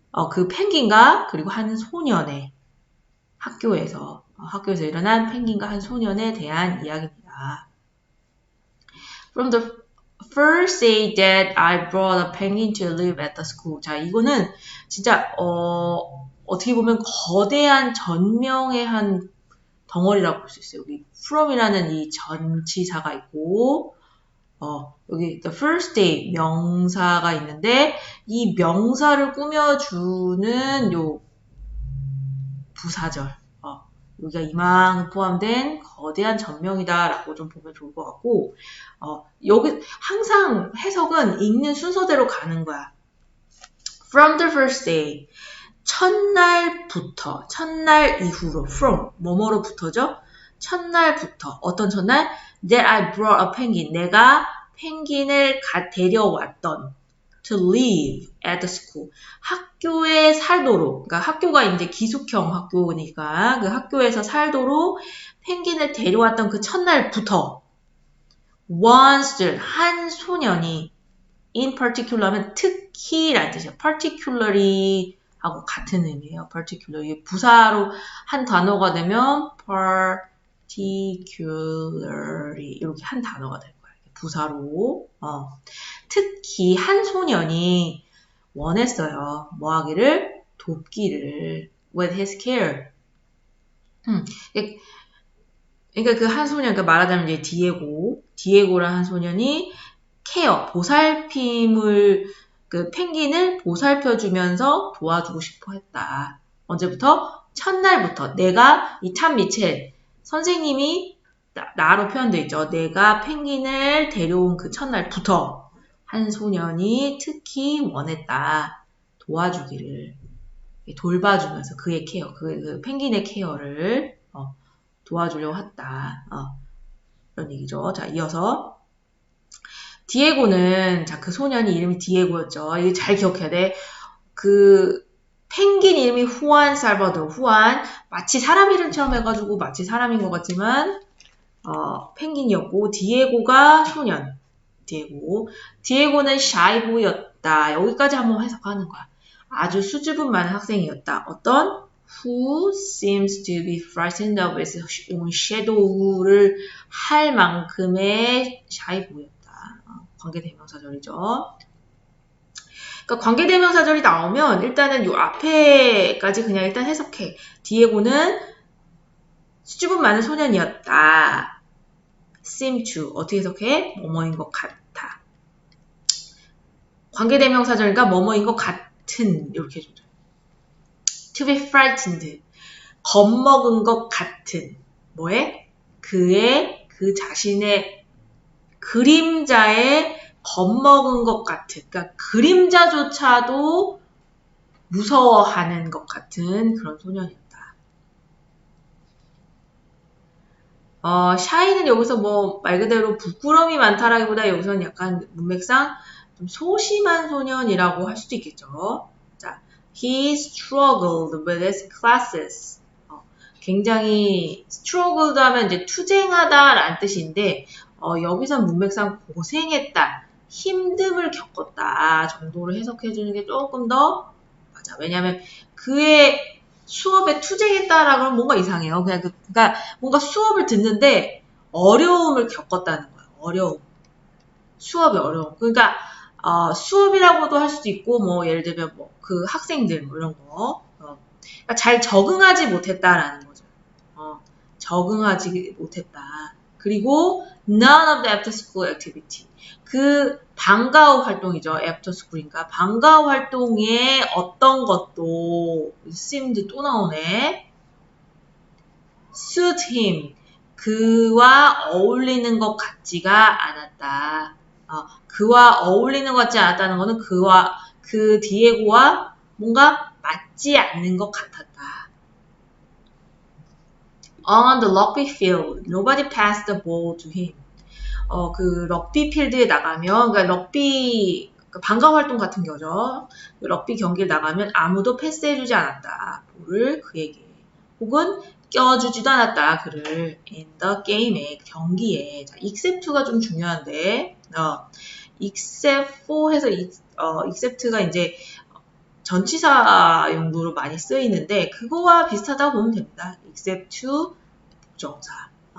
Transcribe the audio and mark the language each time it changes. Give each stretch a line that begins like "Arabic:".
Korean: 그 펭귄과 그리고 한 소년의 학교에서 일어난 펭귄과 한 소년에 대한 이야기입니다.
English: From the first day that I brought a penguin to live at the school.
Korean: 자, 이거는 진짜 어떻게 보면 거대한 전명의 한 덩어리라고 볼 수 있어요. 여기 from이라는 이 전치사가 있고 여기
English: the first day
Korean: 명사가 있는데 이 명사를 꾸며주는 요 부사절 여기가 이만 포함된 거대한 전명이다라고 좀 보면 좋을 것 같고 여기 항상 해석은 읽는 순서대로 가는 거야.
English: From the first day
Korean: 첫날부터 첫날 이후로 from 뭐뭐로부터죠? 첫날부터 어떤 첫날?
English: That I brought a penguin
Korean: 내가 펭귄을 데려왔던
English: to live at the school.
Korean: 학교에 살도록, 그러니까 학교가 이제 기숙형 학교니까 그 학교에서 살도록 펭귄을 데려왔던 그 첫날부터 once 한 소년이
English: in particular
Korean: 하면 특히라는 뜻이에요. particularly 하고 같은 의미예요. particularly 부사로 한 단어가 되면 particularly 이렇게 한 단어가 될 거예요. 부사로 특히 한 소년이 원했어요. 뭐 하기를? 돕기를
English: with his care.
Korean: 그러니까 그 한 소년, 그러니까 말하자면 이제 디에고라는 한 소년이 케어, 보살핌을 그 펭귄을 보살펴주면서 도와주고 싶어 했다. 언제부터? 첫날부터 내가 이 탐 미첼 선생님이 나로 표현되어 있죠. 내가 펭귄을 데려온 그 첫날부터 한 소년이 특히 원했다. 도와주기를 돌봐주면서 그의 케어, 그 펭귄의 케어를 도와주려고 했다. 이런 얘기죠. 자, 이어서 디에고는 자, 그 소년이 이름이 디에고였죠. 이거 잘 기억해야 돼. 그 펭귄 이름이 후안 살바도르. 후안 마치 사람 이름처럼 해가지고 마치 사람인 것 같지만 펭귄이었고 디에고가 소년. 디에고는 샤이보이였다. 여기까지 한번 해석하는 거야. 아주 수줍음 많은 학생이었다. 어떤?
English: Who seems to be frightened of his own shadow
Korean: 를 할 만큼의 샤이보이였다. 관계대명사절이죠. 그러니까 관계대명사절이 나오면 일단은 요 앞에까지 그냥 일단 해석해. 디에고는 수줍음 많은 소년이었다. seem to 어떻게 해석해? 뭐뭐인 것 같아. 관계대명사절이니까 뭐뭐인 것 같은 이렇게 해줘요.
English: to be frightened
Korean: 겁먹은 것 같은 뭐에? 그 자신의 그림자에 겁먹은 것 같은 그러니까 그림자조차도 무서워하는 것 같은 그런 소년이었다. 샤이는 여기서 뭐 말 그대로 부끄러움이 많다라기보다 여기서는 약간 문맥상 좀 소심한 소년이라고 할 수도 있겠죠.
English: 자, he struggled with his classes.
Korean: 굉장히 struggled 하면 이제 투쟁하다라는 뜻인데 여기선 문맥상 고생했다, 힘듦을 겪었다 정도로 해석해 주는 게 조금 더 맞아. 왜냐하면 그의 수업에 투쟁했다라고 하면 뭔가 이상해요. 그러니까 뭔가 수업을 듣는데 어려움을 겪었다는 거야. 어려움. 수업이 어려움. 그러니까 수업이라고도 할 수도 있고 뭐 예를 들면 뭐 그 학생들 뭐 이런 거 그러니까 잘 적응하지 못했다라는 거죠. 적응하지 못했다. 그리고
English: none of the after school activity.
Korean: 그 방과 후 활동이죠. 애프터 스쿨인가. 방과 후 활동에 어떤 것도 seemed 또 나오네.
English: suit him.
Korean: 그와 어울리는 것 같지가 않았다. 그와 어울리는 것 같지 않았다는 거는 그 디에고와 뭔가 맞지 않는 것 같았다.
English: On the rugby field, nobody passed the ball to him.
Korean: 그 럭비 필드에 나가면, 그러니까 럭비 방과 활동 같은 거죠. 럭비 경기를 나가면 아무도 패스해주지 않았다. 볼을 그에게. 혹은 껴주지도 않았다. 그를
English: in the game
Korean: 에 경기에. 자, except가 좀 중요한데, except for 해서 except가 이제 전치사 용도로 많이 쓰이는데 그거와 비슷하다고 보면 됩니다.
English: except to 부정사.